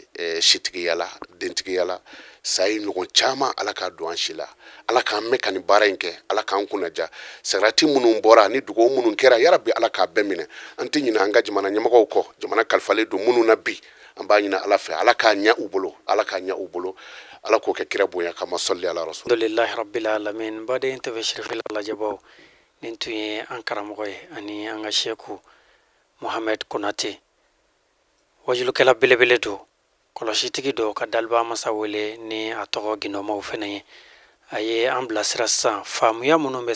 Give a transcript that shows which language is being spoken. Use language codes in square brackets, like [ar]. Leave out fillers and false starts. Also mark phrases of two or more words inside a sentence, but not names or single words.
[bm] sitigiyala dentigiyala sayi ɲɔgɔn caman ala k'a don an si la ala k'an mɛn ka nin baara in kɛ ala k'an kunnaja sagarati minnu bɔra ni dugawu minnu kɛra yarabi ala k'a bɛɛ minɛ an tɛ ɲinɛ an ka jamana ɲɛmɔgɔw kɔ jamana kalifalen don minnu na bi an b'a ɲinɛ ala fɛ ala k'a ɲɛ u bolo ala k'a ɲɛ u bolo ala k'o kɛ kira bonya kama sɔli ala rasul [ar] الحمد لله رب العالمين [bm] baden tɛ shirifil lajabaw nin tun ye an karamɔgɔ ye ani an ka sheku Mohamed Konate wajulukɛla belebele do kɔlɔsitigi do ka daliba masa wele ni a tɔgɔ gindomaw fɛnɛ ye a ye an bilasira sisan faamuya minnu bɛ